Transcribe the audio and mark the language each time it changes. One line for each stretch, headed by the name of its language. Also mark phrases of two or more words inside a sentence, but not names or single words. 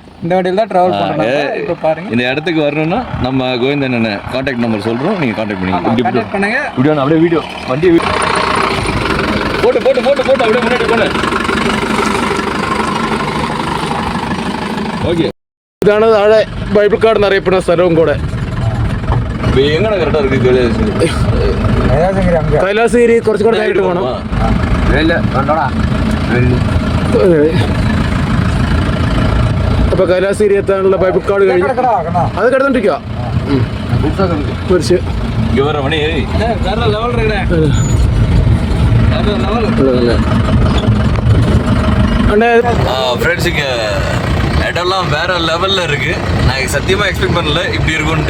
Tamil: இந்த வண்டியில் தான் ட்ராவல் பண்ணுறோம். இப்போ பாருங்கள், இந்த இடத்துக்கு வரணுன்னா நம்ம கோவிந்தன்
English: contact number
Tamil: சொல்கிறோம். நீங்கள் கான்டாக்ட் பண்ணுங்க. இப்படி ஒன்று அப்படியே வீடியோ வண்டியை போட்டு அப்படியே முன்னாடி போனேன். ஓகே,
Malayalam: ഇതാണ് താഴെ ബൈബിൾക്കാട് എന്നറിയപ്പെടുന്ന സ്ഥലവും കൂടെ.
Tamil: இப்போ எங்கே கரெக்டாக இருக்குது
Malayalam: കൈലാസഗിരി കുറച്ചുകൂടെ നേരിട്ട് പോകണം. അപ്പോൾ കൈലാസഗിരി എത്താനുള്ള ബൈബിൾക്കാട് കഴിഞ്ഞ് അത് കിടന്നിട്ടിരിക്കുക.
Tamil: இங்கே வர மணி ஃப்ரெண்ட்ஸுங்க இடம்லாம் வேறு லெவலில் இருக்குது. நான் சத்தியமாக எக்ஸ்பெக்ட் பண்ணல இப்படி இருக்குன்ட்டு.